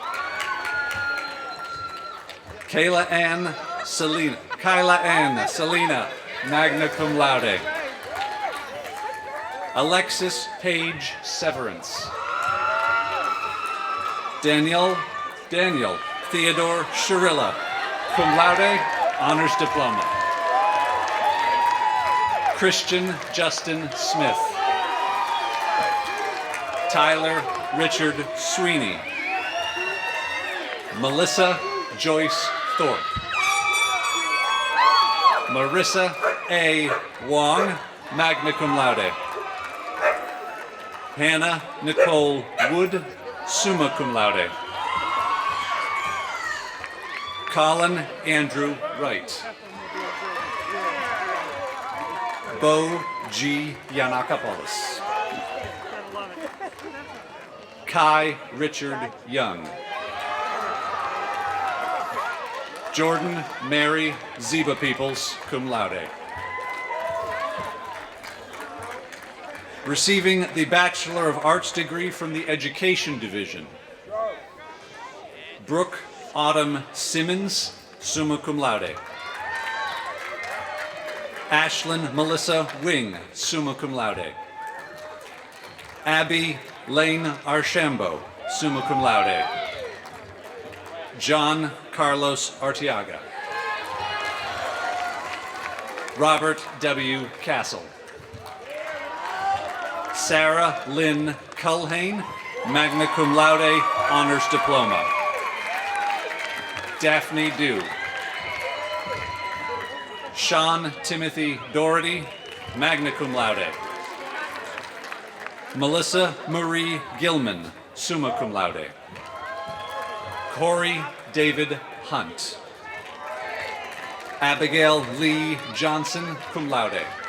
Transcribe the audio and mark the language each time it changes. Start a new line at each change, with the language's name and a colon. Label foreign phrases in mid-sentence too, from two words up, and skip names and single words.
English: Kyla Ann Selena,
Latin: magna cum laude.
English: Alexis Page Severance. Daniel Theodore Shirilla,
Latin: cum laude,
English: honors diploma. Christian Justin Smith. Tyler Richard Sweeney. Melissa Joyce Thorpe. Marissa A. Wong,
Latin: magna cum laude.
English: Hannah Nicole Wood,
Latin: summa cum laude.
English: Colin Andrew Wright. Bo G. Yanakopoulos. Kai Richard Young. Jordan Mary Zeba Peoples,
Latin: cum laude.
English: Receiving the Bachelor of Arts degree from the Education Division, Brooke Autumn Simmons,
Latin: summa cum laude.
English: Ashlyn Melissa Wing,
Latin: summa cum laude.
English: Abby Lane Archambault,
Latin: summa cum laude.
English: John Carlos Arteaga. Robert W. Castle. Sarah Lynn Culhane,
Latin: magna cum laude,
English: honors diploma. Daphne Dew. Sean Timothy Doherty,
Latin: magna cum laude.
English: Melissa Marie Gilman,
Latin: summa cum laude.
English: Corey David Hunt. Abigail Lee Johnson,
Latin: cum laude.